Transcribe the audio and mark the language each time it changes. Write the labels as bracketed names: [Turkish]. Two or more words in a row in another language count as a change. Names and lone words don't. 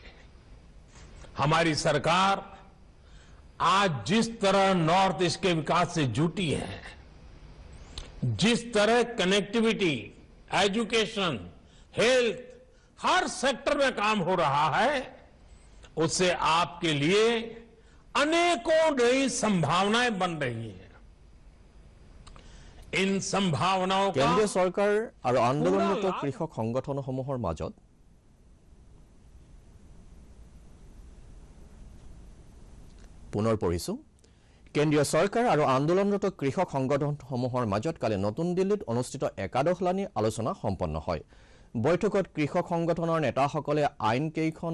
[Hindi] हमारी सरकार आज जिस तरह नॉर्थ ईस्ट के विकास से जुटी है, जिस तरह कनेक्टिविटी, एजुकेशन, हेल्थ, हर सेक्टर में काम हो रहा है, उससे आपके लिए अनेकों नई संभावनाएं बन रही हैं। इन संभावनाओं का केंद्रीय सरकार और आंदोलनरत कृषक [Assamese] संगठनসমূहर মাজত পুনৰ পঢ়িছো কেন্দ্ৰীয় চৰকাৰ আৰু আন্দোলনৰত কৃষক সংগঠনসমূহৰ মাজত কালি নতুন দিল্লীত অনুষ্ঠিত একাদশলানি আলোচনা সম্পন্ন হয় বৈঠকত কৃষক সংগঠনৰ নেতাসকলে আইন কেইখন